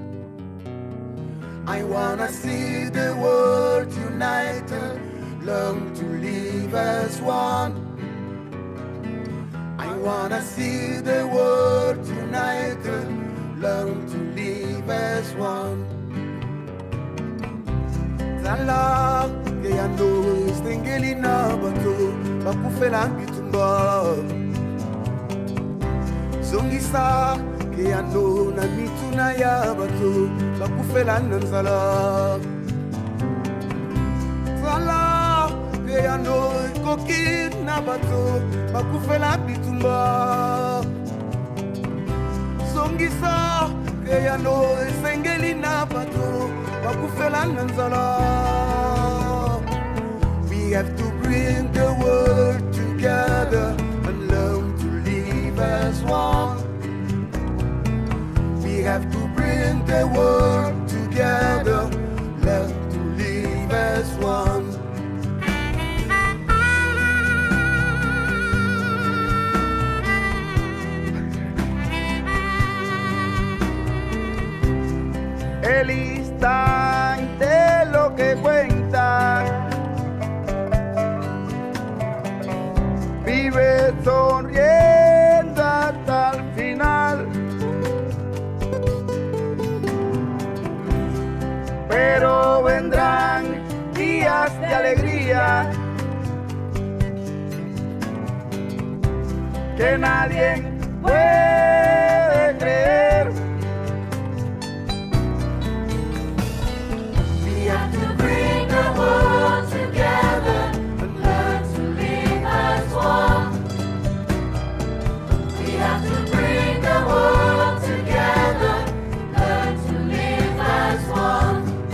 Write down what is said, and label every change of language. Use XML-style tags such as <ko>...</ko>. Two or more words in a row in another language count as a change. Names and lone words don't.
<en>I wanna see the world united, learn to live as one. I wanna see the world united, learn to live as one.</en> <ln>Zala ke yando stengeli na bato bakufela bitumba. Zongisa ke yando na mituna ya bato bakufela nanzala. Zala ke yando kokit na bato bakufela bitumba. Zongisa ke yando stengeli na bato bakufela nanzala.</ln> <en>We have to bring the world together and learn to live as one. We have to bring the world together, learn to live as one.</en> <es>El instante lo que cuenta, vive sonriendo hasta el final, pero vendrán días de alegría que nadie puede creer.</es> <en>We have to bring the world together and learn to live as one. We have to bring the world together, learn to live as one.</en>